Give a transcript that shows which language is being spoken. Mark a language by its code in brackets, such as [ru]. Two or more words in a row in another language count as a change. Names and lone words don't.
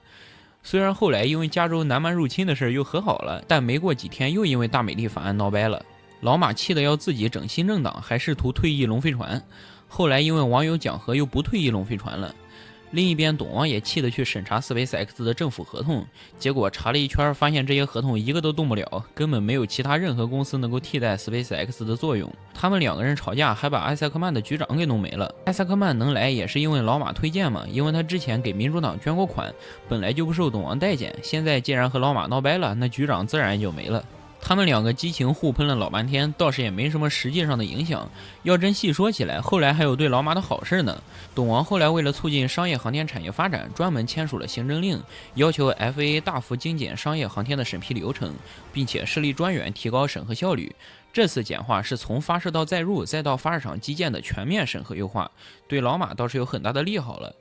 [zh] 雖然後來因為加州南蠻入侵的事又和好了，但沒過幾天又因為大美麗法案鬧掰了。老馬氣得要自己整新政黨，還試圖退役龍飛船。後來因為網友講和又不退役龍飛船了。另一邊，董王也氣得去審查 SpaceX 的政府合同，結果查了一圈，發現這些合同一個都動不了，根本沒有其他任何公司能夠替代 SpaceX 的作用。他們兩個人吵架，還把艾塞克曼的局長給弄沒了。艾塞克曼能來也是因為老馬推薦嘛，因為他之前給民主黨捐過款，本來就不受董王待見，現在既然和老馬鬧掰了，那局長自然就沒了。他們兩個激情互噴了老半天，倒是也沒什麼實際上的影響。要真細說起來，後來還有對老馬的好事呢。董王後來為了促進商業航天產業發展，專門簽署了行政令，要求 FAA 大幅精簡商業航天的審批流程，並且設立專員提高審核效率。這次簡化是從發射到載入再到發射場基建的全面審核優化，對老馬倒是有很大的利好了。